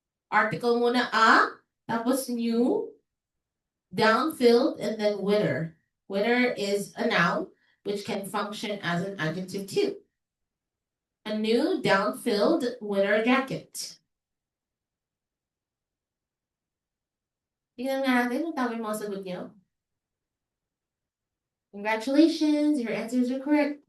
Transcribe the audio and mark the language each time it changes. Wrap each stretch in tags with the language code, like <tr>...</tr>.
<en>Article</en> <tl>muna</tl> <en>a,</en> <tl>tapos</tl> <en>new, down-filled, and then winter. Winter is a noun, which can function as an adjective too. A new down-filled winter jacket.</en> <tl>Tingnan nga natin kung tama yung mga sagot niyo.</tl> <en>Congratulations, your answers are correct.</en>